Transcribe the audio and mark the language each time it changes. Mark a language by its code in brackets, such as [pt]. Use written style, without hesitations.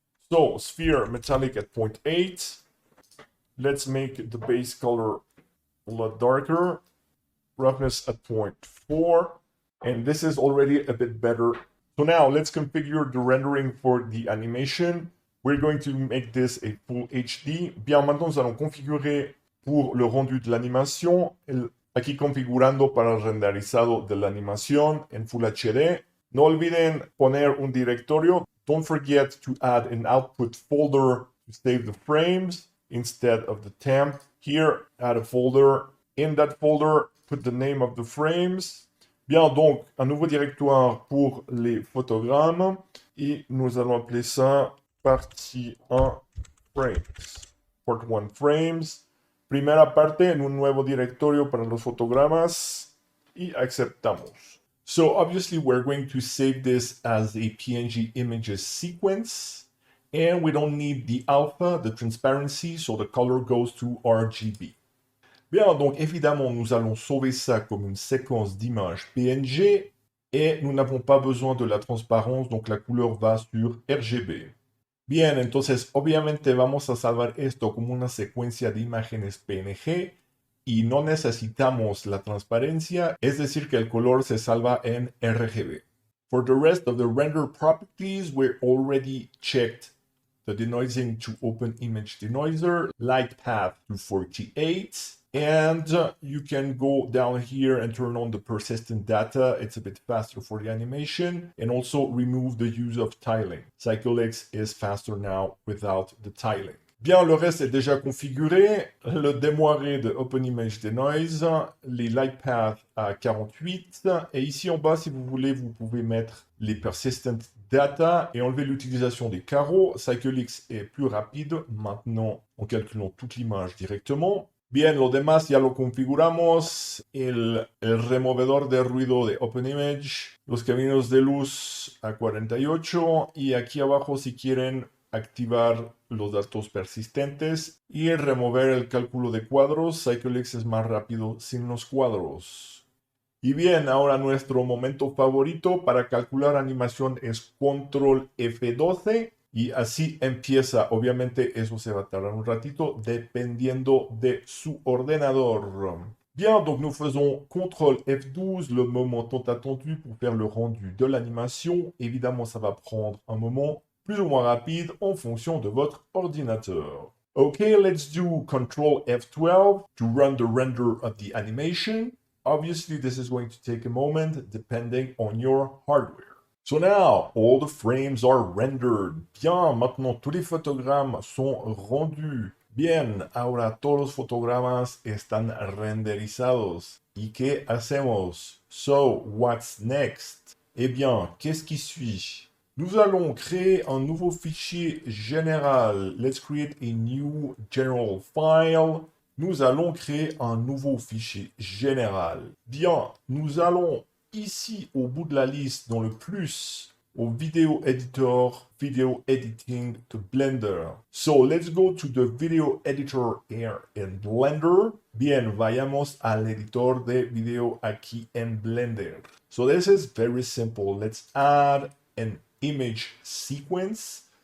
[en] So sphere metallic at 0.8. Let's make the base color a lot darker. Roughness at 0.4. And this is already a bit better. So now let's configure the rendering for the animation. We're going to make this a full HD. [fr] Bien, maintenant nous allons configurer pour le rendu de l'animation. [es] Aquí configurando para el renderizado de la animación en Full HD. No olviden poner un directorio. [en] Don't forget to add an output folder to save the frames instead of the temp. Here, add a folder. In that folder, put the name of the frames. [fr] Bien, donc, un nouveau directoire pour les photogrammes. Et nous allons appeler ça partie 1 frames. [en] Part 1 frames. [es] Primera parte en un nuevo directorio para los fotogramas. Y aceptamos. [en] So, obviously, we're going to save this as a PNG images sequence. And we don't need the alpha, the transparency, so the color goes to RGB. [fr] Bien, donc évidemment, nous allons sauver ça comme une séquence d'images PNG et nous n'avons pas besoin de la transparence, donc la couleur va sur RGB. [es] Bien, entonces obviamente vamos a salvar esto como una secuencia de imágenes PNG y no necesitamos la transparencia, es decir que el color se salva en RGB. [en] For the rest of the render properties, we're already checked the denoising to open image denoiser, light path to 48, and you can go down here and turn on the persistent data. It's a bit faster for the animation, and also remove the use of tiling. CycleX is faster now without the tiling. [fr] Bien, le reste est déjà configuré. Le démoiré de Open Image Denoise, les light paths à 48. Et ici en bas, si vous voulez, vous pouvez mettre les persistent data et enlever l'utilisation des carreaux. CycleX est plus rapide maintenant en calculant toute l'image directement. [es] Bien, lo demás ya lo configuramos. El removedor de ruido de OpenImage, los caminos de luz a 48 y aquí abajo si quieren activar los datos persistentes y remover el cálculo de cuadros. CycleX es más rápido sin los cuadros. Y bien, ahora nuestro momento favorito para calcular animación es Control F12 y así empieza. Obviamente eso se va a tardar un ratito dependiendo de su ordenador. [fr] Bien, donc nous faisons CTRL F12, le moment tant attendu pour faire le rendu de l'animation. Évidemment, ça va prendre un moment plus ou moins rapide en fonction de votre ordinateur. [en] Okay, let's do Control F12 to run the render of the animation. Obviously, this is going to take a moment depending on your hardware. So now, all the frames are rendered. [fr] Bien, maintenant tous les photogrammes sont rendus. [es] Bien, ahora todos los fotogramas están renderizados. ¿Y qué hacemos? [en] So, what's next? [fr] Eh bien, qu'est-ce qui suit? Nous allons créer un nouveau fichier général. [en] Let's create a new general file. [fr] Nous allons créer un nouveau fichier général. Bien, nous allons ici au bout de la liste, dans le plus, au Video Editor, Video Editing to Blender. [en] So, let's go to the Video Editor here in Blender. [es] Bien, vayamos al editor de video aquí en Blender. [en] So, this is very simple. Let's add an image sequence.